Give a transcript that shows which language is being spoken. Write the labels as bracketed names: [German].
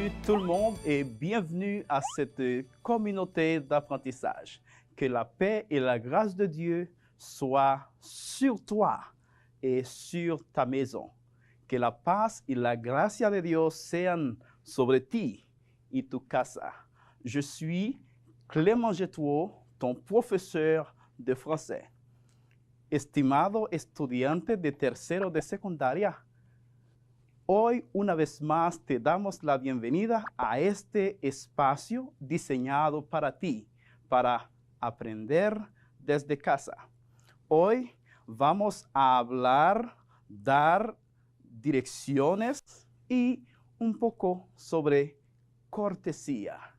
[French] tout le monde et bienvenue à cette communauté d'apprentissage. Que la paix et la grâce de Dieu soient sur toi et sur ta maison. [Spanish] Que la paz y la gracia de Dios sean sobre ti y tu casa. [French] Je suis Clément Getouot, ton profesor de français. [Spanish] Estimado estudiante de tercero de secundaria, hoy una vez más te damos la bienvenida a este espacio diseñado para ti, para aprender desde casa. Hoy vamos a hablar, dar direcciones y un poco sobre cortesía.